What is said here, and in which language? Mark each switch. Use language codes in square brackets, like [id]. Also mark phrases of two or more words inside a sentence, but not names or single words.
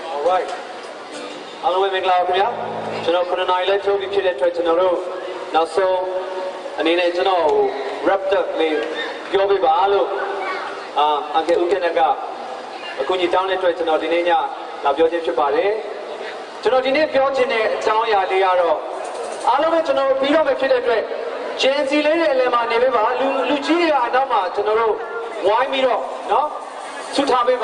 [my] right အားလုံးပဲမင်္ဂလာပါခင်ဗျာကျွန်တော်9နာရီလေးထုတ်ပြီးဖြစ်တဲ့အတွက်ကျွန်တော်တို့နောက်ဆုံးအနေနဲ့ကျွန်တော် [en] wrap up [my] လေးပြောပြပါလို့အန်ကယ်ဦးကနေကအခုညတောင်းတဲ့အတွက်ကျွန်တော်ဒီနေ့ညလာပြောခြင်းဖြစ်ပါတယ်ကျွန်တော်ဒီနေ့ပြောချင် တဲ့အကြောင်းအရာလေးကတော့အားလုံးပဲကျွန်တော်ပြီးတော့ပဲဖြစ်တဲ့အတွက် Gen Z လေးတွေအလယ်မှာနေပေးပါလူကြီးတွေကအနောက်မှာကျွန်တော်တို့ဝိုင်းပြီးတော့เนาะဆုထားပေး